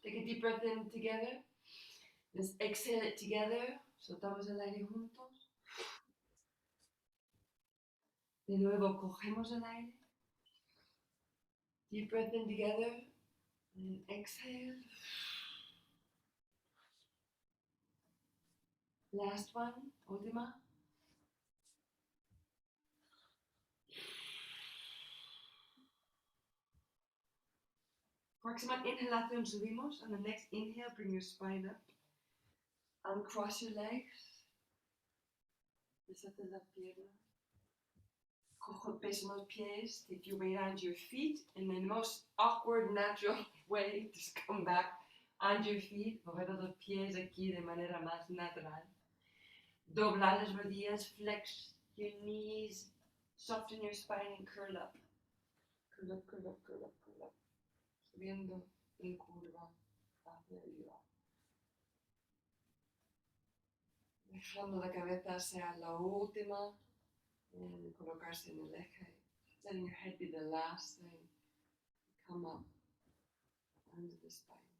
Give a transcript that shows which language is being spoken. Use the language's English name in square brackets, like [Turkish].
[English] Take a deep breath in together. Let's exhale it together. [Spanish] Soltamos el aire juntos. De nuevo, cogemos el aire. [English] Deep breath in together. And exhale. Last one, [Spanish] última. Próxima inhalación subimos. [English] On the next inhale, bring your spine up. Uncross your legs. [Spanish] Deshace la pierna. Cojo el peso en los pies. [English] Take your weight onto your feet. And in the most awkward, natural way, just come back onto your feet. [Spanish] Coger los pies aquí de manera más natural. Doblar las rodillas. [English] Flex your knees. Soften your spine and curl up. Curl up, curl up, curl up, curl up. [Spanish] Subiendo en curva hacia arriba. Dejando la cabeza sea la última en colocarse en el eje. [English] Letting your head be the last thing to come up under the spine.